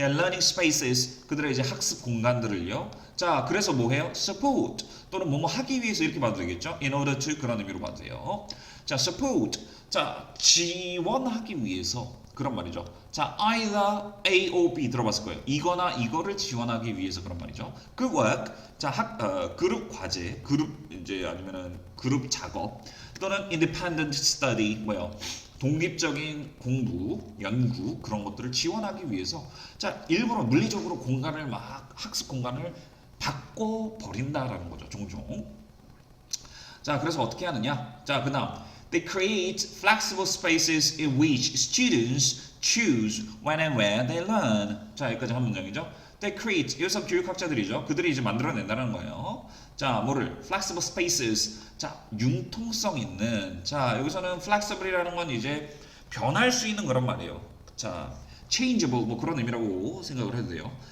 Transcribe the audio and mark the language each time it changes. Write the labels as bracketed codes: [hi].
[en] their learning spaces, [ko] 그들의 이제 학습 공간들을요. 자, 그래서 뭐 해요? support, 또는 뭐뭐 하기 위해서 이렇게 봐도 되겠죠? in order to 그런 의미로 봐도 돼요. 자, support, 자, 지원하기 위해서 그런 말이죠. 자, either A or B 들어봤을 거예요. 이거나 이거를 지원하기 위해서 그런 말이죠. 그 work, 자, 그룹 과제, 그룹 이제 아니면은 그룹 작업 또는 [en] independent study [ko] 뭐요? 독립적인 공부, 연구 그런 것들을 지원하기 위해서 자, 일부러 물리적으로 공간을 막 학습 공간을 바꿔 버린다라는 거죠. 종종. 자, 그래서 어떻게 하느냐? [en] 자, 그다음 they create flexible spaces in which students choose when and where they learn. [ko] 자, 여기까지 한 문장이죠. [en] They create [ko] 여기서 교육학자들이죠. 그들이 이제 만들어낸다는 거예요. 자, 뭐를 [en] flexible spaces. [ko] 자, 융통성 있는. 자, 여기서는 flexible이라는 건 이제 변할 수 있는 그런 말이에요. 자, changeable 뭐 그런 의미라고 생각을 해도 돼요.